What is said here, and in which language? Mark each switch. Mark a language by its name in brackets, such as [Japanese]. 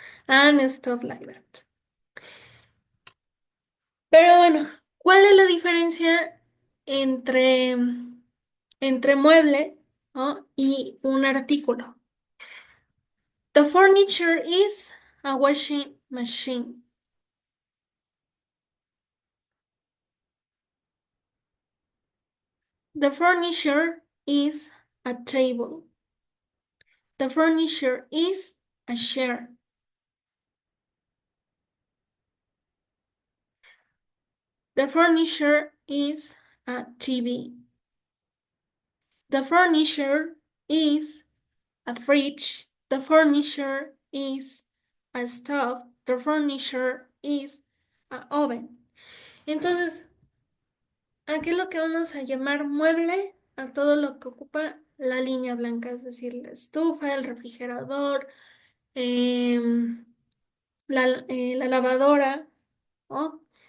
[English] And stuff like that. [Spanish] Pero bueno, ¿cuál es la diferencia entre, entre mueble, ¿no? y un artículo? [English] The furniture is a washing machine. The furniture is a table. The furniture is a chair. The furniture is a TV. The furniture is a fridge. The furniture is a stove. The furniture is an oven. [Spanish] Entonces, ¿a qué es lo que vamos a llamar mueble? A todo lo que ocupa la línea blanca, es decir, la estufa, el refrigerador, em, la lavadora, ¿no?